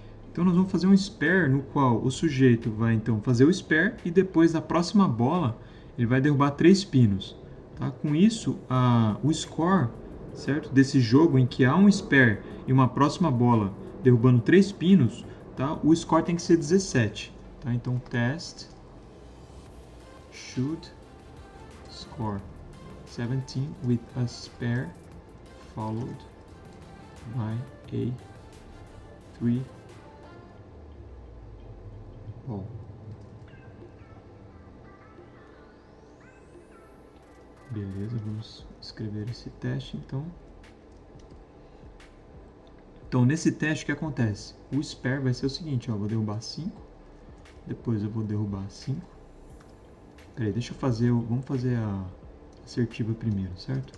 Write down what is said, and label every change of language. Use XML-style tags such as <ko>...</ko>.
<pt>Então nós vamos fazer um spare no qual o sujeito vai então fazer o spare e depois da próxima bola ele vai derrubar 3 pinos, tá? Com isso o score, certo, desse jogo em que há um spare e uma próxima bola derrubando 3 pinos, tá? O score tem que ser 17, tá?</pt> <en>Então test should score 17 with a spare followed by a 3 ball.</en> <pt>Beleza, vamos escrever esse teste então. Então nesse teste o que acontece? O spare vai ser o seguinte, ó, eu vou derrubar 5, depois eu vou derrubar 5. Peraí, deixa eu fazer, vamos fazer a assertiva primeiro, certo?</pt>